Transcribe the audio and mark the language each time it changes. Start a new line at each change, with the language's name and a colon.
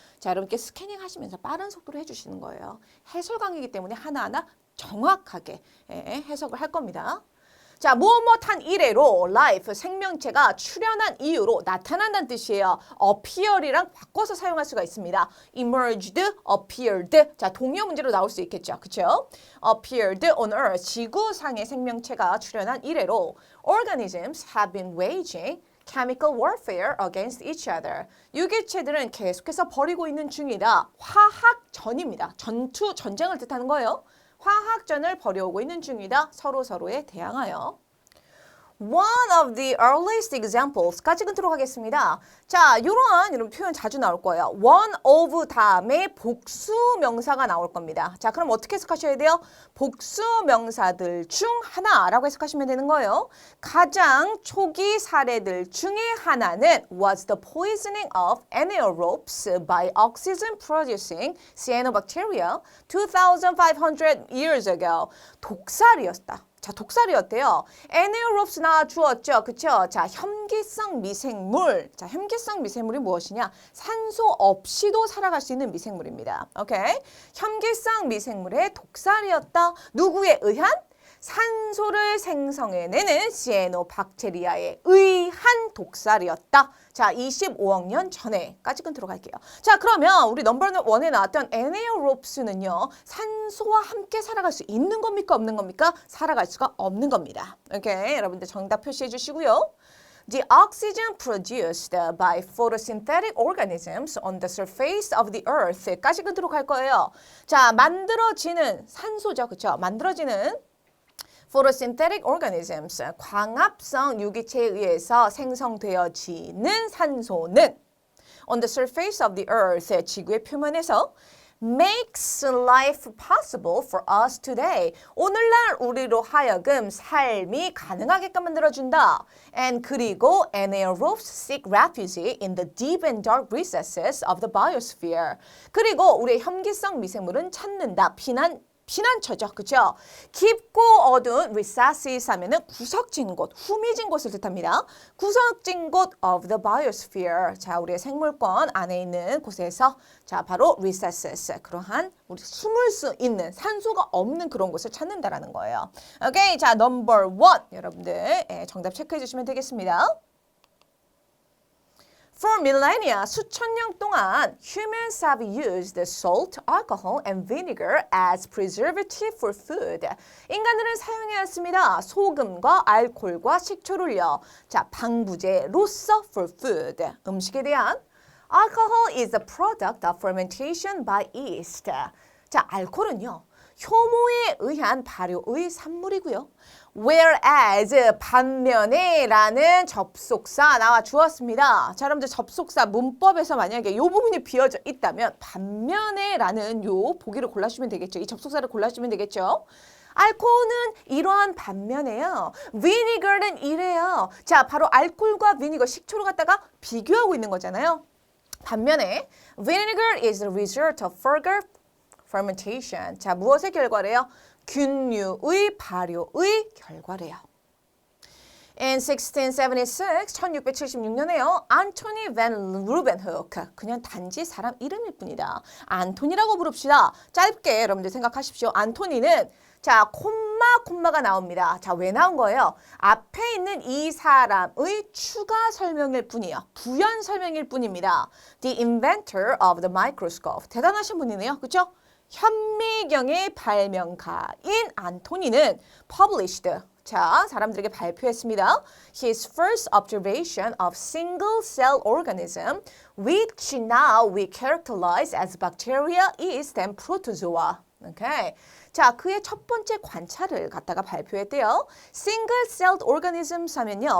Korean: 자, 여러분께 스캐닝 하시면서 빠른 속도로 해주시는 거예요. 해설 강의이기 때문에 하나하나 정확하게 해석을 할 겁니다. 자, 무엇한 이래로 life, 생명체가 출현한 이유로 나타난다는 뜻이에요. appear이랑 바꿔서 사용할 수가 있습니다. emerged, appeared. 자, 동의어 문제로 나올 수 있겠죠. 그렇죠?
English: appeared on earth,
Korean: 지구상의 생명체가 출현한 이래로
English: organisms have been waging chemical warfare against each other.
Korean: 유기체들은 계속해서 벌이고 있는 중이다. 화학전입니다. 전쟁을 뜻하는 거예요. 화학전을 벌여오고 있는 중이다. 서로에 대항하여.
English: One of the earliest examples까지
Korean: 끊도록 하겠습니다. 자, 이런 표현 자주 나올 거예요. one of 다음에 복수 명사가 나올 겁니다. 자, 그럼 어떻게 해석하셔야 돼요? 복수 명사들 중 하나라고 해석하시면 되는 거예요. 가장 초기 사례들 중에 하나는
English: was the poisoning of anaerobes by oxygen-producing cyanobacteria 2,500 years ago.
Korean: 독살이었다. 자, 독살이었대요. anaerobes 나와 주었죠. 그쵸? 자, 혐기성 미생물. 자, 혐기성 미생물이 무엇이냐? 산소 없이도 살아갈 수 있는 미생물입니다. 오케이? 혐기성 미생물의 독살이었다. 누구에 의한? 산소를 생성해내는 시에노박테리아에 의한 독살이었다. 자, 25억 년 전에까지 끊도록 할게요. 자, 그러면 우리 넘버 원에 나왔던 anaerobes는요. 산소와 함께 살아갈 수 있는 겁니까? 없는 겁니까? 살아갈 수가 없는 겁니다. 오케이? 여러분들 정답 표시해 주시고요.
English: The oxygen produced by photosynthetic organisms on the surface of the earth까지
Korean: 끊도록 할 거예요. 자, 만들어지는 산소죠. 그렇죠? 만들어지는
English: photosynthetic organisms,
Korean: 광합성 유기체에 의해서 생성되어지는 산소는
English: on the surface of the earth,
Korean: 지구의 표면에서
English: makes life possible for us today.
Korean: 오늘날 우리로 하여금 삶이 가능하게끔 만들어준다.
English: And
Korean: 그리고
English: anaerobes seek refuge in the deep and dark recesses of the biosphere.
Korean: 그리고 우리의 혐기성 미생물은 찾는다. 피난처죠. 그렇죠? 깊고 어두운 recesses 하면은 구석진 곳, 후미진 곳을 뜻합니다. 구석진 곳 of the biosphere. 자, 우리의 생물권 안에 있는 곳에서 자, 바로 recesses. 그러한 우리 숨을 수 있는 산소가 없는 그런 곳을 찾는다라는 거예요. 오케이. 자, number 1. 여러분들 정답 체크해 주시면 되겠습니다.
English: For millennia,
Korean: 수천 년 동안
English: humans have used salt, alcohol, and vinegar as preservative for food.
Korean: 인간들은 사용해왔습니다. 소금과 알코올과 식초를요. 자, 방부제로서 for food. 음식에 대한
English: Alcohol is a product of fermentation by yeast.
Korean: 자, 알코올은요. 효모에 의한 발효의 산물이고요. Whereas 반면에 라는 접속사 나와 주었습니다. 자, 여러분들 접속사 문법에서 만약에 이 부분이 비어져 있다면 반면에 라는 요 보기를 골라주시면 되겠죠. 이 접속사를 골라주시면 되겠죠. 알코올은 이러한 반면에요. vinegar는 이래요. 자, 바로 알코올과 비니거 식초를 갖다가 비교하고 있는 거잖아요. 반면에
English: vinegar is the result of further fermentation.
Korean: 자, 무엇의 결과래요? 균류의 발효의 결과래요. In 1676, 1676년에요. 안토니 반 루벤후크. 그냥 단지 사람 이름일 뿐이다. 안토니라고 부릅시다. 짧게 여러분들 생각하십시오. 안토니는 자, 콤마가 나옵니다. 자, 왜 나온 거예요? 앞에 있는 이 사람의 추가 설명일 뿐이에요. 부연 설명일 뿐입니다.
English: The inventor of the microscope.
Korean: 대단하신 분이네요. 그렇죠? 현미경의 발명가인 안토니는 published. 자, 사람들에게 발표했습니다.
English: His first observation of single-cell organism, which now we characterize as bacteria, yeast, and protozoa. Okay.
Korean: 자, 그의 첫 번째 관찰을 갖다가 발표했대요. Single-celled organisms 하면요.